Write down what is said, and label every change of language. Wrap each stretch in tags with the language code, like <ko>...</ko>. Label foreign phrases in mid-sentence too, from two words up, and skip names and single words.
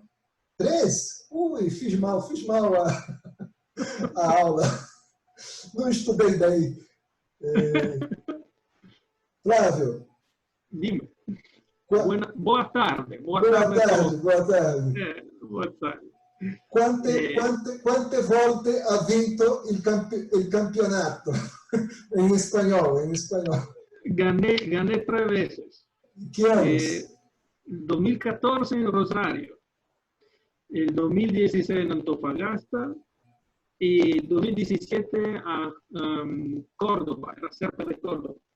<pt>3? Ui, fiz mal a aula. Não estudei bem. Flávio. Dime. Boa tarde. Boa tarde. Boa tarde.</pt> <it>Quante volte ha vinto il campionato?</it> <es>En español. Gané 3 veces. ¿Qué años? 2014 en Rosario, el 2016 en Antofagasta y 2017 a Córdoba, era cerca de Córdoba.</es>